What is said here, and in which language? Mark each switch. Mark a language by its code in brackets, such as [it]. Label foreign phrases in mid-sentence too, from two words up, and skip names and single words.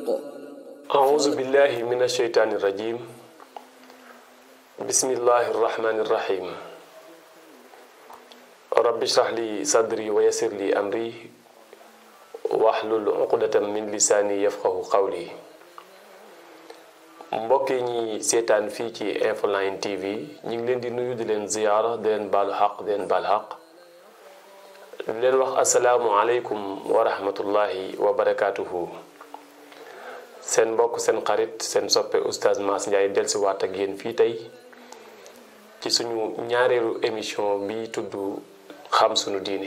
[ar] أعوذ بالله من الشيطان الرجيم بسم الله الرحمن الرحيم رب اشرح لي صدري ويسر لي أمري واحلل عقدة من لساني يفقه قولي [wo] mbokk yi ñi seetaan fii ci Infoline TV ñu ngi leen di nuyu di leen ziyaara di leen baalu xaq di leen baal xaq di leen wax [ar] السلام عليكم ورحمة الله وبركاته. [wo] seen mbokk seen xarit seen soppe oustaz Mass Ndiaye dellusiwaat ak yéen fii tey ci suñu ñaareelu émission bi tudd xam sunu diine.